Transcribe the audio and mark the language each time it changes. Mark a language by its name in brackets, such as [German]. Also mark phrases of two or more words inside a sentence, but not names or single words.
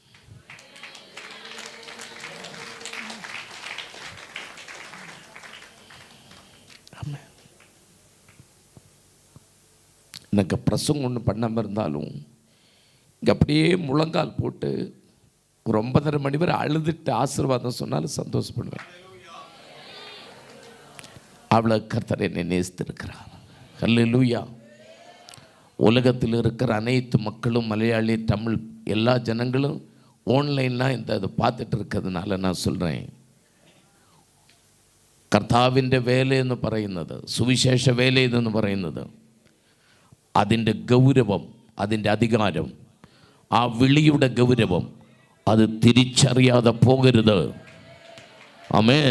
[Tamil] எனக்கு பிரசங்கம் ஒன்று பண்ணாமல் இருந்தாலும் இங்கே அப்படியே முழங்கால் போட்டு ஒரு 9:30 மணி வரை அழுதுட்டு ஆசீர்வாதம் சொன்னாலும் சந்தோஷப்படுவேன். அவ்வளோ கர்த்தர் என்னை நேசித்திருக்கிறார். ஹல்லேலூயா. உலகத்தில் இருக்கிற அனைத்து மக்களும், மலையாளி, தமிழ் எல்லா ஜனங்களும் [Malayalam] ഓൺലൈനിലാണ് ഇത് [Tamil] பார்த்துட்டு இருக்கிறதுனால நான் சொல்கிறேன், [Malayalam] കർത്താവിൻ്റെ വേലയെന്ന് പറയുന്നത്, സുവിശേഷ വേലയെന്ന് പറയുന്നത്, അതിൻ്റെ ഗൗരവം, അതിൻ്റെ അധികാരം, ആ വിളിയുടെ ഗൗരവം അത് തിരിച്ചറിയാതെ പോകരുത്. ആമേൻ.